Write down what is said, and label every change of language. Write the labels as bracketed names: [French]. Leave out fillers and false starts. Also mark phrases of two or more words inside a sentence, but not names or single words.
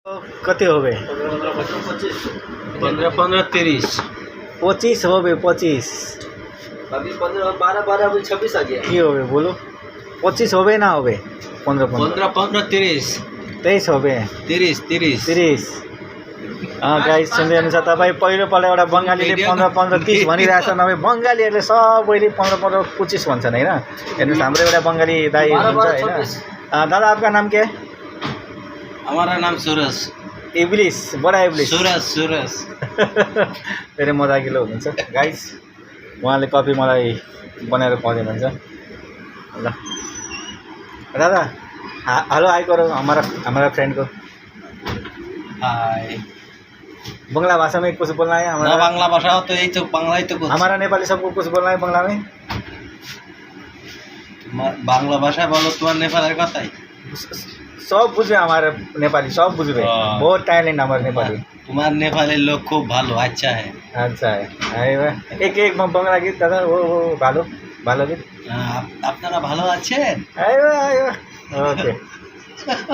[Bangla] कति হবে? 15 15 30 25 হবে 25 [Hindi] अभी 15 12 12 अभी 26 आ गया [Bangla] কি হবে বলো? 25 হবে না হবে? 15 15 15 15 30 23 হবে 30 30 [Nepali] 30 गाइस सुन्दै हुनुहुन्छ तपाईँ पहिलोपल्ट एउटा बङ्गालीले 15 15 30 भनिरहेछ नभए बङ्गालीहरूले सबैले 15 15 25 भन्छन् होइन। हेर्नुहोस् हाम्रो एउटा बङ्गाली दाइ हुनुहुन्छ होइन। [Hindi] दादा आपका नाम के है? हमारा नाम सूरज इब्लिस बडा इब्लिस सूरज सूरज [Nepali] धेरै मजाकिलो हुनुहुन्छ गाइस। उहाँले कफी मलाई बनाएर खुवाउँदै हुन्छ। [Hindi] ल दादा [English] hello hi [Hindi] करो हमारा फ्रेंड को। हाय बंगला भाषा में कुछ बोलना है हमारा? ना बांग्ला भाषा तो यही तो बांग्ला ही तो कुछ हमारा नेपाली सबको कुछ बोलना है बांग्ला में। बांग्ला भाषा बोलो तुम्हारे नेपाली কথাই सब बुझे हमारे नेपाली सब बुझे बहुत टैलेंट हमारे नेपाली। तुम्हारे नेपाली लोग [Bangla] খুব ভালো [Hindi] अच्छा है अच्छा है [Bangla] আইবা एक বাংলা গীত দাদা ও ভালো ভালো গীত আপনারা ভালো আছেন আইবা ওকে